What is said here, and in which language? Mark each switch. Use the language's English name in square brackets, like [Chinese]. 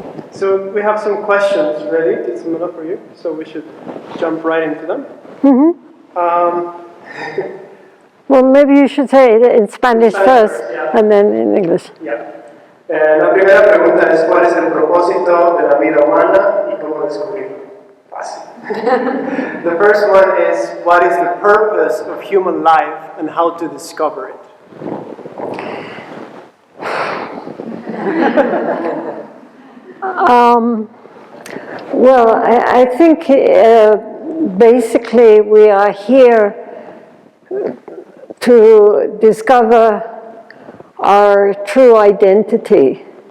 [English] So we have some questions ready, Jetsunma, for you, so we should jump right into them. Well, maybe you should say it in Spanish first, yeah. and then in English. Yeah. [Spanish] La primera pregunta es, ¿cuál es el propósito de la vida humana y cómo descubrirlo? Fácil. [English] The first one is, what is the purpose of human life and how to discover it? Well, I think basically we are here to discover our true identity.